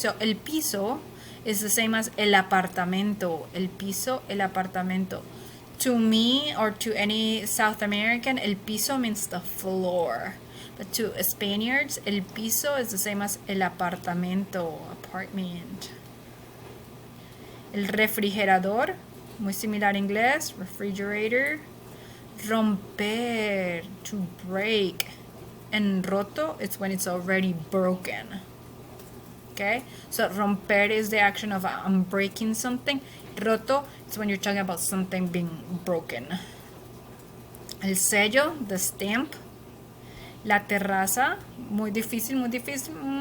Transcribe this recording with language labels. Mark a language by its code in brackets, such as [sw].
[en] So el piso is the same as el apartamento. El piso, el apartamento. To me or to any South American, el piso means the floor. But to Spaniards, el piso is the same as el apartamento, apartment. [es] El refrigerador, muy similar en inglés, refrigerator. [en] Romper, to break. And roto, it's when it's already broken. Okay? So romper is the action of I'm breaking something. Roto, it's when you're talking about something being broken. El sello, the stamp. [es] La terraza, muy difícil, muy difícil.